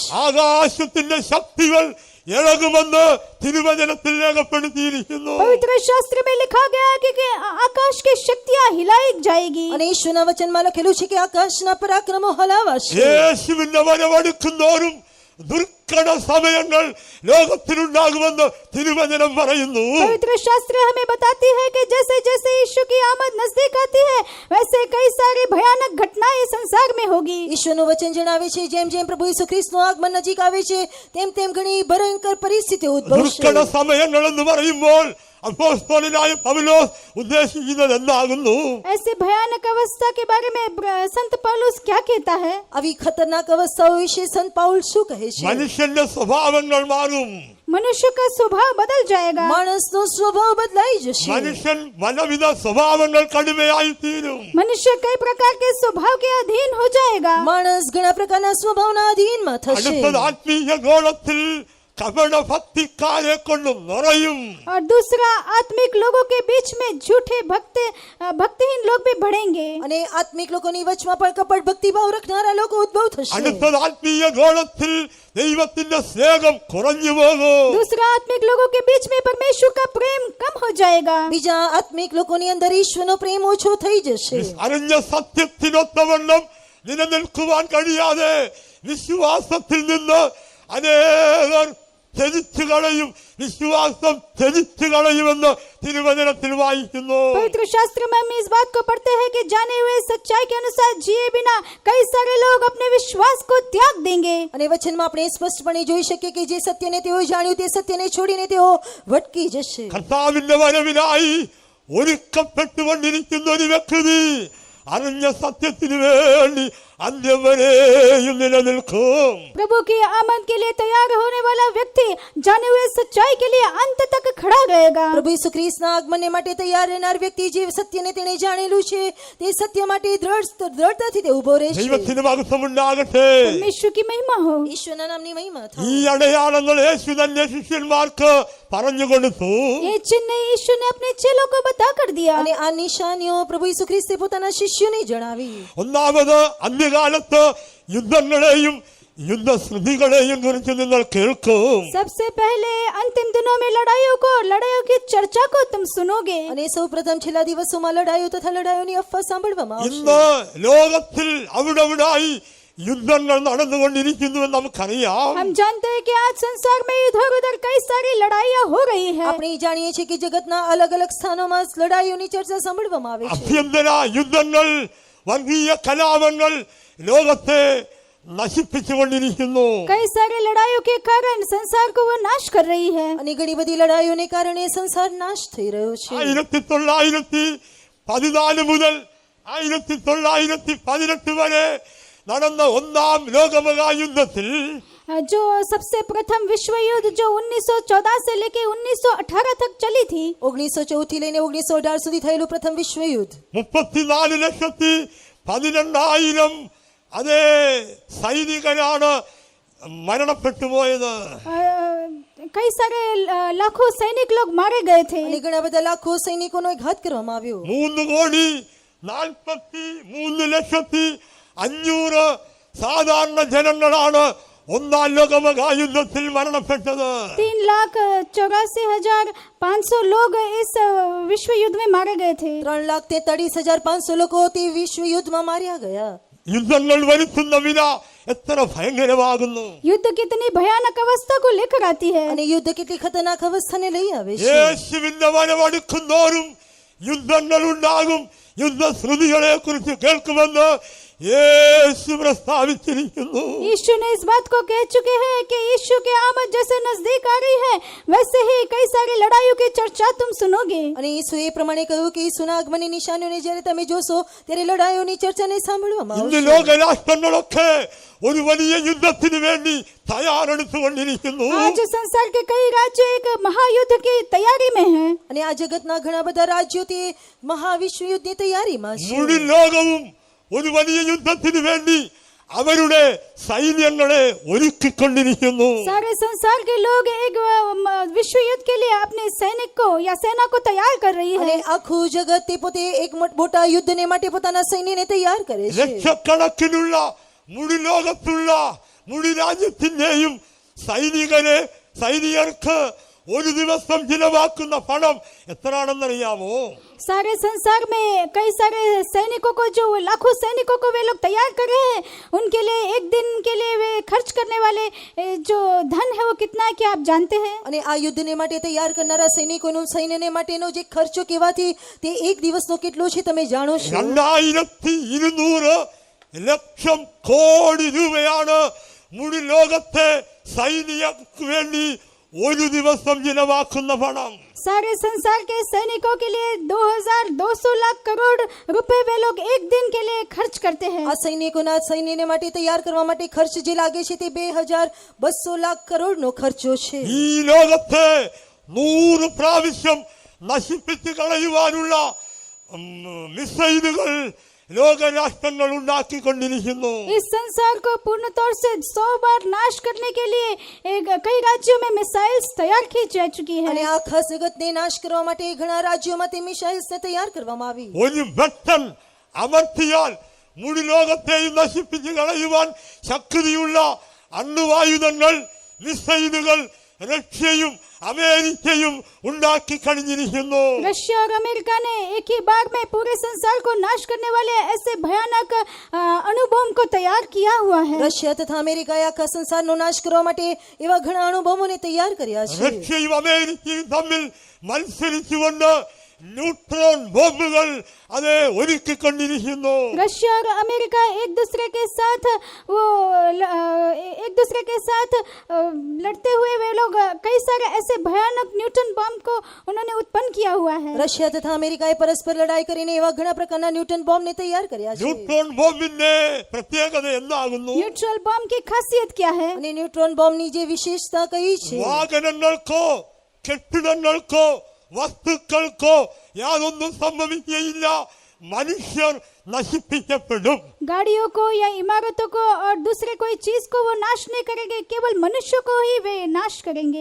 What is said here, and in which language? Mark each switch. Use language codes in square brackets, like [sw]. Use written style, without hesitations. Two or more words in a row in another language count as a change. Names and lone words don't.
[ml] ആകാശത്തിന്റെ ശക്തികൾ ഇളകുമെന്ന് തിരുവചനത്തിൽ രേഖപ്പെടുത്തിയിരിക്കുന്നു. [hi] पवित्र शास्त्र में लिखा गया है कि आकाश की शक्तियां हिलाई जाएगी. [gu] અને ઈશ્વરના વચનમાં લખેલું છે કે આકાશના પરાક્રમો હલાવાશે. [ml] യേശുവിന്റെ വരവടുക്കുന്നോറും ദുർഘട സമയങ്ങൾ ലോകത്തിലുണ്ടാകുമെന്ന് തിരുവചനം പറയുന്നു. [hi] पवित्र शास्त्र हमें बताती है कि जैसे जैसे यीशु की आमद नजदीक आती है वैसे कई सारी भयानक घटनाएं संसार में होगी. [gu] ઈશ્વરનું વચન જણાવે છે જેમ જેમ પ્રભુ ઈસુ ખ્રિસ્તનું આગમન નજીક આવે છે તેમ તેમ ઘણી ભયંકર પરિસ્થિતિઓ ઉદ્ભવશે. [ml] ദുർഘട സമയങ്ങൾ എന്ന് പറയുമ്പോൾ അപ്പോസ്തലനായ പൗലോസ് ഉദ്ദേശിക്കുന്നത് എന്താകുന്നു? [hi] ऐसे भयानक अवस्था के बारे में संत पौलुस क्या कहता है? [gu] આવી ખતરનાક અવસ્થાઓ વિશે સંત પાઉલ શું કહે છે? [ml] മനുഷ്യന്റെ സ്വഭാവങ്ങൾ മാറും. [hi] मनुष्य का स्वभाव बदल जाएगा. [gu] માણસનો સ્વભાવ બદલાઈ જશે. [ml] മനുഷ്യൻ പലവിധ സ്വഭാവങ്ങൾ കടുമയായി തീരും. [hi] मनुष्य कई प्रकार के स्वभाव के अधीन हो जाएगा. [gu] માણસ ઘણા પ્રકારના સ્વભાવના અધીનમાં થશે. [ml] അടുത്തത് ആത്മീയ ഗോളത്തിൽ കപട ഭക്തിക്കാരെ കൊണ്ട് നിറയും. [hi] और दूसरा आत्मिक लोगों के बीच में झूठे भक्तिहीन लोग भी बढ़ेंगे. [gu] અને આત્મિક લોકોની વચમાં પણ કપટ ભક્તિભાવ રખનારા લોકો ઉદ્ભવ થશે. [ml] അടുത്തത് ആത്മീയ ഗോളത്തിൽ ദൈവത്തിന്റെ സ്നേഹം കുറഞ്ഞു പോകും. [hi] दूसरा आत्मिक लोगों के बीच में परमेश्वर का प्रेम कम हो जाएगा. [gu] બીજા આત્મિક લોકોની અંદર ઈશ્વરનો પ્રેમ ઓછો થઈ જશે. [ml] അറിഞ്ഞ സത്യത്തിനൊത്തവണ്ണം നിലനിൽക്കുവാൻ കഴിയാതെ വിശ്വാസത്തിൽ നിന്ന് അനേകർ ത്യജിച്ചു കളയും. വിശ്വാസം ത്യജിച്ചു കളയുമെന്ന് തിരുവചനത്തിൽ വായിക്കുന്നു. [hi] पवित्र शास्त्र में हम इस बात को पढ़ते हैं कि जाने हुए सच्चाई के अनुसार जिए बिना कई सारे लोग अपने विश्वास को त्याग देंगे. [gu] અને વચનમાં આપણે સ્પષ્ટપણે જોઈ શકીએ કે જે સત્યને તેઓ જાણ્યું તે સત્યને છોડીને તેઓ ભટકી જશે. [ml] കർത്താവിന്റെ വരവിനായി ഒരുക്കപ്പെട്ടുകൊണ്ടിരിക്കുന്ന ഒരു വ്യക്തി അറിഞ്ഞ സത്യത്തിന് വേണ്ടി അന്ത്യം വരെയും നിലനിൽക്കും. [hi] प्रभु की आमद के लिए तैयार होने वाला व्यक्ति जाने हुए सच्चाई के लिए अंत तक खड़ा रहेगा. [gu] પ્રભુ ઈસુ ખ્રિસ્તના આગમનને માટે તૈયાર રહેનાર વ્યક્તિ જે સત્યને તેણે જાણેલું છે તે સત્ય માટે દ્રઢતાથી તે ઊભો રહેશે. [ml] ദൈവത്തിന് മഹത്വമുണ്ടാകട്ടെ. [hi] परमेश्वर की महिमा हो. [gu] ઈશ્વરના નામની મહિમા [ml] ഈ [gu] થાય. [ml] അടയാളങ്ങൾ യേശു തന്നെ ശിഷ്യന്മാർക്ക് പറഞ്ഞു കൊടുത്തു. [hi] ये चिन्ह यीशु ने अपने चेलों को बता कर दिया. [gu] અને આ નિશાનીઓ પ્રભુ ઈસુ ખ્રિસ્તે પોતાના શિષ્યોને જણાવી. [ml] ഒന്നാമത് അന്ത്യകാലത്ത് യുദ്ധങ്ങളെയും യുദ്ധശ്രുതികളെയും കുറിച്ച് നിങ്ങൾ കേൾക്കും. [hi] सबसे पहले अंतिम दिनों में लड़ाइयों को और लड़ाइयों की चर्चा को तुम सुनोगे. [gu] અને સૌ પ્રથમ છેલ્લા દિવસોમાં લડાઈઓ તથા લડાઈઓની અફવા સાંભળવામાં આવશે. [ml] ഇന്ന് ലോകത്തിൽ അവിടെവിടായി യുദ്ധങ്ങൾ നടന്നുകൊണ്ടിരിക്കുന്നുവെന്ന് നമുക്കറിയാം. [hi] हम जानते हैं कि आज संसार में इधर उधर कई सारी लड़ाइयाँ हो रही है. [gu] આપણે જાણીએ છીએ કે જગતના અલગ અલગ સ્થાનોમાં લડાઈઓની ચર્ચા સાંભળવામાં આવે છે. [ml] ആഭ്യന്തര യുദ്ധങ്ങൾ വർഗീയ കലാപങ്ങൾ ലോകത്തെ നശിപ്പിച്ചുകൊണ്ടിരിക്കുന്നു. [hi] कई सारी लड़ाइयों के कारण संसार को वो नाश कर रही है. [gu] અને ઘણી બધી લડાઈઓને કારણે સંસાર નાશ થઈ રહ્યો છે. [ml] 1914 മുതൽ 1918 വരെ നടന്ന ഒന്നാം ലോകമഹായുദ്ധത്തിൽ [hi] जो सबसे प्रथम विश्व युद्ध जो 1914 से लेके 1918 तक चली थी, [gu] 1914 થી લઈને 1918 સુધી થયેલું પ્રથમ વિશ્વયુદ્ધ [ml] 34,12,000 അതേ സൈനികരാണ് മരണപ്പെട്ടു പോയത്. [hi] कई सारे लाखों सैनिक लोग मारे गए थे. [gu] અને ઘણા બધા લાખો સૈનિકોનો ઘાત કરવામાં આવ્યો. [ml] 3,43,500,000 സാധാരണ ജനങ്ങളാണ് ഒന്നാം ലോകമഹായുദ്ധത്തിൽ മരണപ്പെട്ടത്. [hi] 3,84,500 लोग इस विश्व युद्ध में मारे गए थे. [gu] 3,43,500 લોકો તે વિશ્વયુદ્ધમાં માર્યા ગયા. [ml] യുദ്ധങ്ങൾ വരുത്തുന്ന വില എത്ര ഭയങ്കരമാകുന്നു. [hi] युद्ध कितनी भयानक अवस्था को लेकर आती है. [gu] અને યુદ્ધ કેટલી ખતરનાક અવસ્થાને લઈ આવે છે. [ml] യേശുവിന്റെ വരവടുക്കുന്നോറും യുദ്ധങ്ങൾ ഉണ്ടാകും. യുദ്ധശ്രുതികളെ കുറിച്ച് കേൾക്കുമെന്ന് യേശു പ്രസ്താവിച്ചിരിക്കുന്നു. [hi] यीशु ने इस बात को कह चुके हैं कि यीशु के आमद जैसे नजदीक आ रही है वैसे ही कई सारी लड़ाइयों की चर्चा तुम सुनोगे. [gu] અને ઈસુ એ પ્રમાણે કહ્યું કે ઈસુના આગમનની નિશાનીઓને જ્યારે તમે જોશો ત્યારે લડાઈઓની ચર્ચાને સાંભળવામાં [ml] ഇന്ന് [gu] આવશે. [ml] ലോകരാഷ്ട്രങ്ങളൊക്കെ ഒരു വലിയ യുദ്ധത്തിന് വേണ്ടി തയ്യാറെടുത്തുകൊണ്ടിരിക്കുന്നു. [hi] आज संसार के कई राज्य एक महायुद्ध की तैयारी में हैं. [gu] અને આ જગતના ઘણા બધા રાજ્યો તે મહાવિશ્વયુદ્ધની તૈયારીમાં છે. [ml] മുഴു ലോകവും ഒരു വലിയ യുദ്ധത്തിന് വേണ്ടി അവരുടെ സൈന്യങ്ങളെ ഒരുക്കിക്കൊണ്ടിരിക്കുന്നു. [hi] सारे संसार के लोग एक विश्व युद्ध के लिए अपने सैनिक को या सेना को तैयार कर रही [gu] અને [hi] है. [gu] આખું જગત તે પોતે એક મોટા યુદ્ધને માટે પોતાના સૈન્યને તૈયાર કરે છે. [ml] ലക്ഷക്കണക്കിനുള്ള മുഴു ലോകത്തുള്ള മുഴു രാജ്യത്തിന്റെയും സൈനികർക്ക് ഒരു ദിവസം ചിലവാക്കുന്ന പണം എത്രയാണെന്നറിയാമോ? [hi] सारे संसार में कई सारे सैनिकों को जो लाखों सैनिकों को वे लोग तैयार कर रहे हैं उनके लिए एक दिन के लिए वे खर्च करने वाले जो धन है वो कितना है क्या आप जानते हैं? [gu] અને આ યુદ્ધને માટે તૈયાર કરનારા સૈનિકોનો સૈન્યને માટેનો જે ખર્ચો કહેવાથી તે એક દિવસનો કેટલો છે તમે જાણો છો? [ml] 2200 ലക്ഷം കോടി രൂപയാണ് മുഴു ലോകത്തെ സൈനികർക്ക് വേണ്ടി ഒരു ദിവസം ചിലവാക്കുന്ന പണം. [hi] सारे संसार के सैनिकों के लिए 2,200 लाख करोड़ रुपए वे लोग एक दिन के लिए खर्च करते हैं. [gu] આ સૈનિકોના સૈન્યને માટે તૈયાર કરવા માટે ખર્ચ જે લાગે છે તે 2,200 લાખ કરોડનો ખર્ચો છે. [ml] ഈ ലോകത്തെ 100 പ്രാവശ്യം നശിപ്പിച്ചു കളയുവാനുള്ള മിസൈലുകൾ ലോകരാഷ്ട്രങ്ങൾ ഉണ്ടാക്കിക്കൊണ്ടിരിക്കുന്നു. [hi] इस संसार को पूर्ण तौर से 100 बार नाश करने के लिए कई राज्यों में मिसाइल्स तैयार की जा चुकी [gu] અને [hi] है. [gu] આખા જગતને નાશ કરવા માટે ઘણા રાજ્યોમાં તે મિસાઇલ્સને તૈયાર કરવામાં આવી. [ml] ഒരു വെട്ടൻ അമർത്തിയാൽ മുഴു ലോകത്തെയും നശിപ്പിച്ചു കളയുവാൻ ശക്തിയുള്ള അണ്വായുധങ്ങൾ, മിസൈലുകൾ റഷ്യയും അമേരിക്കയും ഉണ്ടാക്കി കഴിഞ്ഞിരിക്കുന്നു. [hi] रशिया और अमेरिका ने एक ही बार में पूरे संसार को नाश करने वाले ऐसे भयानक अणुबॉम्ब को तैयार किया हुआ है. [gu] રશિયા તથા અમેરિકાએ આખા સંસારનો નાશ કરવા માટે એવા ઘણા અણુબોમ્બોને તૈયાર કર્યા છે. [ml] റഷ്യയും അമേരിക്കയും തമ്മിൽ മത്സരിച്ചുകൊണ്ട് ന്യൂട്രോൺ ബോംബുകൾ അത് ഒരുക്കിക്കൊണ്ടിരിക്കുന്നു. [hi] रशिया और अमेरिका एक दूसरे के साथ लड़ते हुए वे लोग कई सारे ऐसे भयानक न्यूटन बम को उन्होंने उत्पन्न किया हुआ है. [gu] રશિયા તથા અમેરિકાએ પરસ્પર લડાઈ કરીને એવા ઘણા પ્રકારના ન્યૂટન બોમ્બને તૈયાર કર્યા છે. [ml] ന്യൂട്രോൺ ബോംബിന്റെ പ്രത്യേകത എന്താകുന്നു? [hi] न्यूट्रल बम की खासियत क्या है? [gu] અને ન્યુટ્રોન બોમ્બની જે વિશેષતા કઈ છે? [ml] വാഹനങ്ങൾക്കോ കെട്ടിടങ്ങൾക്കോ വസ്തുക്കൾക്കോ യാതൊന്നും സംഭവിക്കുകയില്ല. മനുഷ്യർ നശിപ്പിക്കപ്പെടും. [hi] गाड़ियों को या इमारतों को और दूसरे कोई चीज को वो नाश नहीं करेंगे, केवल मनुष्यों को ही वे नाश करेंगे.